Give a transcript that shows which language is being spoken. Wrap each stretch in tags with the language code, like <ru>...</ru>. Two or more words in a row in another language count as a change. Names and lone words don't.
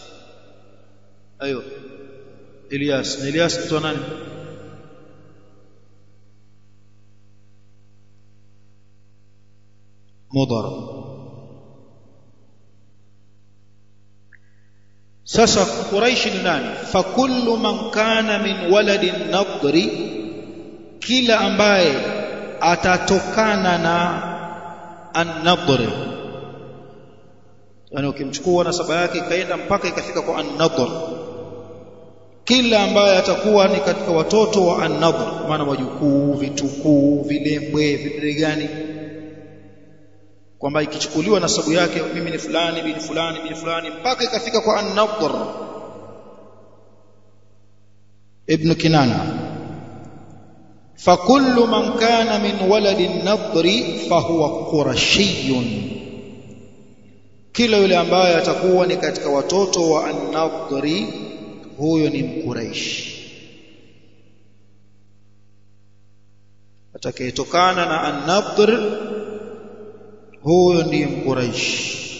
<sw>Ayo. Ilyas. Ilyas mtoto wa nani? Mudar. Sasa Quraish ni nani?</sw> <ar>فكل من كان من ولد النضر,</ar> <sw>kila ambaye atatokana na An-Nadr, yani ukimchukua nasaba yake ikaenda mpaka ikafika kwa An-Nadr, kila ambaye atakuwa ni katika watoto wa An-Nadr, maana wajukuu, vitukuu, vilembwe, vile gani, kwamba ikichukuliwa nasabu yake mimi ni fulani bin fulani bin fulani mpaka ikafika kwa An-Nadr, ibn Kinana.</sw> <ar>فكل من كان من ولد النضر فهو قرشي,</ar> <sw>kila yule ambaye atakuwa ni katika watoto wa an-nadri huyo ni mquraish. Atakayetokana na an-nadr huyo ndiye mquraish.</sw>